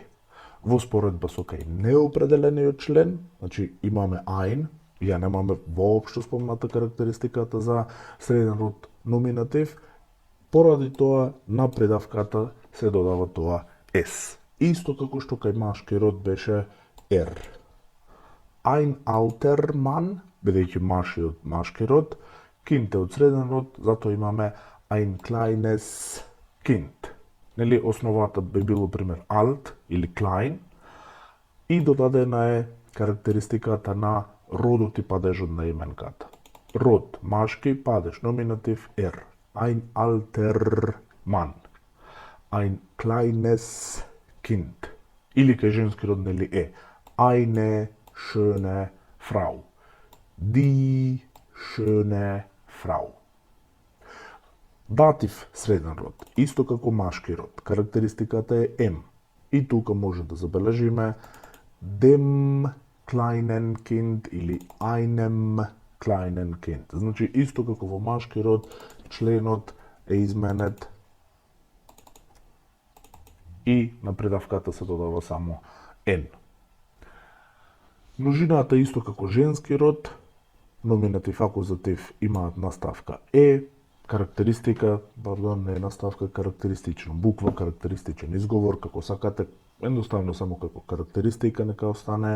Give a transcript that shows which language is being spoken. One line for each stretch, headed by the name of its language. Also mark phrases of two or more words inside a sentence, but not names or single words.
Macedonian: Во споредба со кај неопределениот член, значи имаме ein, ја немаме воопшто спомната карактеристиката за среден род номинатив, поради тоа на придавката се додава тоа S. Исто како што кај машки род беше R.
German: Ein alter Mann,
Macedonian: бидејќи машки род, Kind е од среден род, затоа имаме
German: ein kleines Kind.
Macedonian: Нели, основата би било пример alt или klein и додадена е карактеристиката на родот и падежот на именката. Род машки, падеж номинатив R.
German: Ein alter Mann. Ein kleines Kind.
Macedonian: Или кај женски род нели е
German: eine schöne Frau. Die schöne Frau.
Macedonian: Датив среден род, исто како машки род, карактеристиката е M. И тука може да забележиме
German: dem kleinen Kind
Macedonian: или
German: einem kleinen Kind.
Macedonian: Значи исто како во машки род, членот е изменет и на придавката се додава само N. Множината исто како женски род, номинатив, акузатив имаат наставка Е, карактеристика, не е наставка, карактеристична буква, карактеристичен изговор, како сакате, едноставно само како карактеристика нека остане.